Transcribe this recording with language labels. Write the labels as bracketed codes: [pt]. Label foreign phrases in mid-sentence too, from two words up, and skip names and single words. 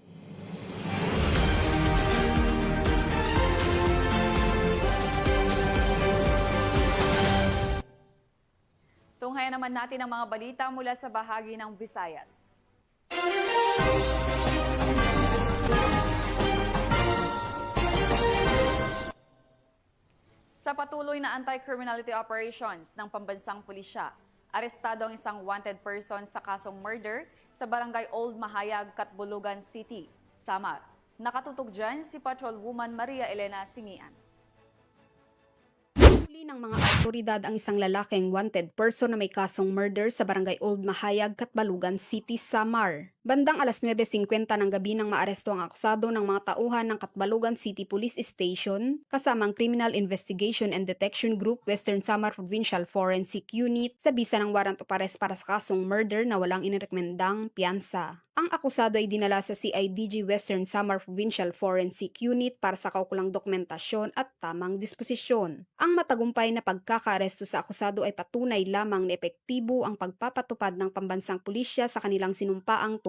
[tl] Tunghayan naman natin ang mga balita mula sa bahagi ng Visayas. Sa patuloy na [en] anti-criminality operations [tl] ng pambansang pulisya, arestado ang isang [en] wanted person [tl] sa kasong murder sa Barangay Old Mahayag, Catbulugan City, Samar. Nakatutok dyan si Patrolwoman Maria Elena Singian. Huli ng mga awtoridad ang isang lalaking [en] wanted person [tl] na may kasong murder sa Barangay Old Mahayag, Catbulugan City, Samar. Bandang alas 9:50 ng gabi nang maaresto ang akusado ng mga tauhan ng Catbulugan City Police Station kasama ang Criminal Investigation and Detection Group Western Samar Provincial Forensic Unit sa bisa ng [en] warrant of arrest [tl] para sa kasong murder na walang inirekomendang piyansa. Ang akusado ay dinala sa CIDG Western Samar Provincial Forensic Unit para sa kaukulang dokumentasyon at tamang disposisyon. Ang matagumpay na pagkakaaresto sa akusado ay patunay lamang na epektibo ang pagpapatupad ng pambansang pulisya sa kanilang sinumpaang